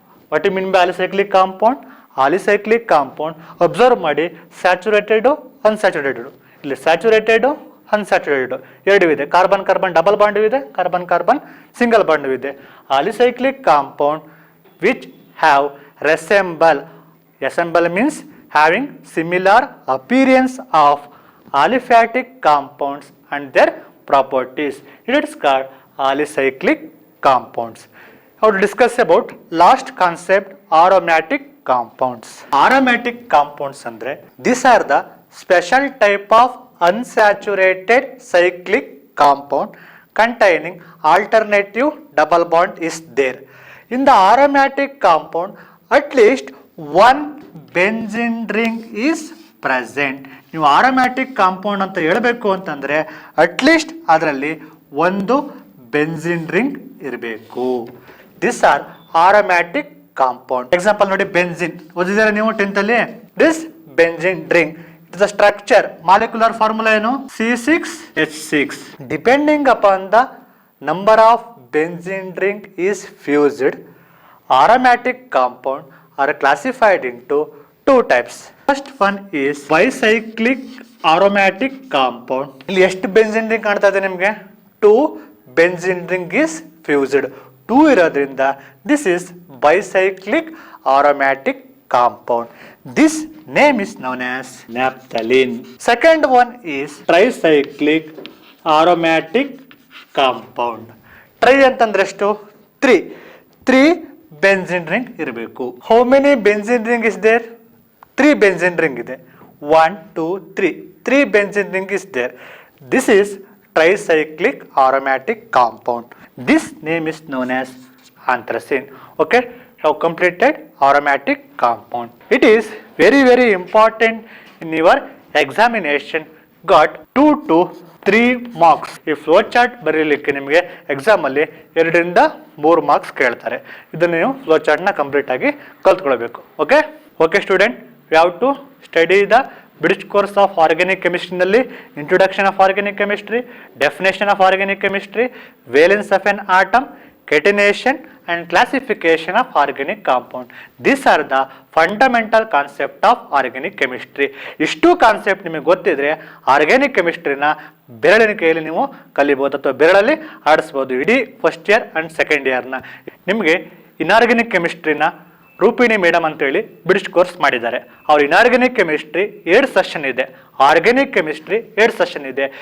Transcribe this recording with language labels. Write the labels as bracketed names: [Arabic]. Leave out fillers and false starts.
[English] What do you mean by alicyclic compound? [Kannada] Alicyclic compound observe ಮಾಡಿ, saturated unsaturated. ಇಲ್ಲಿ saturated unsaturated 2 ಇದೆ. Carbon carbon double bond ಇದೆ, carbon carbon single bond ಇದೆ. [English] Alicyclic compound which have resemble means having similar appearance of aliphatic compounds and their properties. It is called alicyclic compounds. Now to discuss about last concept, aromatic compounds. Aromatic compounds andre these are the special type of unsaturated cyclic compound containing alternative double bond is there. In the aromatic compound at least one benzene ring is present. [Kannada] ನೀವು aromatic compound ಅಂತ ಹೇಳಬೇಕು ಅಂತಂದ್ರೆ at least ಅದರಲ್ಲಿ ಒಂದು benzene ring ಇರಬೇಕು. [English] These are aromatic compound. [Kannada] Example ನೋಡಿ, benzene ಓದಿದ್ರೆ ನೀವು 10th ಅಲ್ಲಿ. [English] This benzene ring, it is a structure, molecular formula ಏನು, C6H6. Depending upon the number of benzene ring is fused, aromatic compound are classified into 2 types. First one is bicyclic aromatic compound. [Kannada] ಇಲ್ಲಿ ಎಷ್ಟು benzene ring ಕಾಣ್ತಾ ಇದೆ ನಿಮಗೆ? [English] 2 benzene ring is fused. [Kannada] 2 ಇರೋದ್ರಿಂದ [English] this is bicyclic aromatic compound. This name is known as naphthalene. Second one is tricyclic aromatic compound. [Kannada] Tri ಅಂತಂದ್ರೆ ಎಷ್ಟು? [English] 3 benzene ring ಇರಬೇಕು. How many benzene ring is there? 3 benzene ring ಇದೆ. 1 2 3 benzene ring is there. This is tricyclic aromatic compound. This name is known as anthracene. Okay, have completed aromatic compound. It is very important in your examination. Got 2 to 3 marks. [Kannada] ಈ flow chart ಬರೀಲಿಕ್ಕೆ ನಿಮಗೆ exam ಅಲ್ಲಿ 2 ರಿಂದ 3 marks ಕೇಳ್ತಾರೆ. ಇದನ್ನು ನೀವು flow chart ನ complete ಆಗಿ ಕಲ್ತ್ಕೊಳ್ಬೇಕು. [English] Okay student, we have to study the bridge course of organic chemistry ನಲ್ಲಿ introduction of organic chemistry, definition of organic chemistry, valence of an atom, catenation and classification of organic compound. These are the fundamental concept of organic chemistry. [Kannada] ಇಷ್ಟು concept ನಿಮಗೆ ಗೊತ್ತಿದ್ರೆ organic ಕೆಮಿಸ್ಟ್ರಿನ ಬೆರಳಿನ ಕೈಯಲ್ಲಿ ನೀವು ಕಲಿಬಹುದು ಅಥವಾ ಬೆರಳಲ್ಲಿ ಆಡಿಸ್ಬೋದು. ಇಡೀ first year and second ಇಯರ್ನ ನಿಮಗೆ inorganic ಕೆಮಿಸ್ಟ್ರಿನ ರೂಪಿಣಿ madam ಅಂತೇಳಿ ಬ್ರಿಡ್ಜ್ ಕೋರ್ಸ್ ಮಾಡಿದ್ದಾರೆ. ಅವ್ರ ಇನ್ಆರ್ಗ್ಯಾನಿಕ್ ಕೆಮಿಸ್ಟ್ರಿ 2 ಸೆಷನ್ ಇದೆ, ಆರ್ಗ್ಯಾನಿಕ್ ಕೆಮಿಸ್ಟ್ರಿ 2 ಸೆಷನ್ ಇದೆ.